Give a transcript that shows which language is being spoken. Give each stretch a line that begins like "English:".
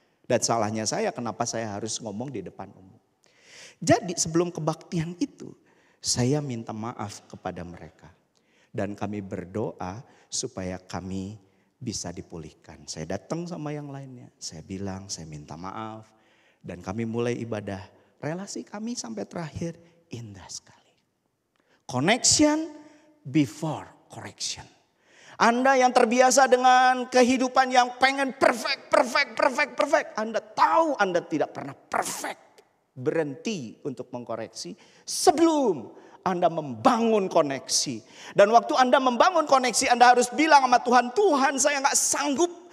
Indonesian: Dan salahnya saya kenapa saya harus ngomong di depan umum. Jadi sebelum kebaktian itu saya minta maaf kepada mereka. Dan kami berdoa supaya kami bisa dipulihkan. Saya datang sama yang lainnya, saya bilang saya minta maaf. Dan kami mulai ibadah. Relasi kami sampai terakhir indah sekali.
English: Connection before correction.
Indonesian: Anda yang terbiasa dengan kehidupan yang pengen perfect. Anda tahu Anda tidak pernah perfect. Berhenti untuk mengkoreksi sebelum Anda membangun koneksi. Dan waktu Anda membangun koneksi, Anda harus bilang sama Tuhan, Tuhan saya gak sanggup.